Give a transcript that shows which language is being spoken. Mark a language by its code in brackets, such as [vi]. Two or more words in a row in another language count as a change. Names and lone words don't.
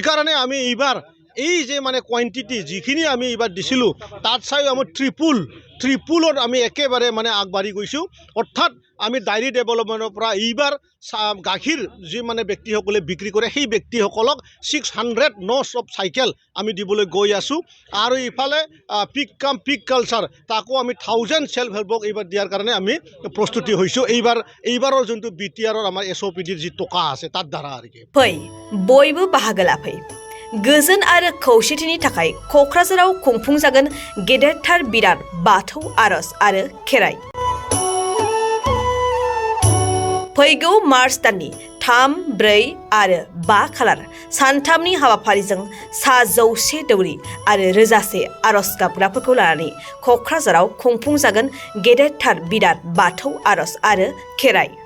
[as] এইকাৰণে আমি এইবাৰ এই যে মানে কোৱান্টিটি যিখিনি আমি এইবাৰ দিছিলোঁ তাত চাই আমি ট্ৰিপুলত আমি একেবাৰে মানে আগবাঢ়ি গৈছোঁ অৰ্থাৎ আমি ডায়েৰী ডেভেলপমেণ্টৰ পৰা এইবাৰ গাখীৰ যি মানে ব্যক্তিসকলে বিক্ৰী কৰে সেই ব্যক্তিসকলক 600 [en] nos of cycle [as] আমি দিবলৈ গৈ আছোঁ আৰু ইফালে [en] pig culture [as] তাকো আমি 1000 সেল্ফ হেল্পক এইবাৰ দিয়াৰ কাৰণে আমি প্ৰস্তুতি হৈছোঁ এইবাৰৰ যোনটো BTRৰ আমাৰ SOPDৰ যি টকা আছে তার দ্বাৰা আৰু কি [brx] फै बयबो बाहागो लाफै गोजोन आरो खौसेथिनि थाखाय क'क्राझाराव खुंफुंजागोन गेदेरथार बिराद बाथौ आर'ज आरो खेराइ फैगौ मार्च दाननि 3, 4 आरो 5 खालार सानथामनि हाबाफारिजों 100 दौरि आरो रोजासे आर'ज गाबग्राफोरखौ लानानै क'क्राझाराव खुंफुंजागोन गेदेरथार बिराद बाथौ आर'ज आरो खेराइ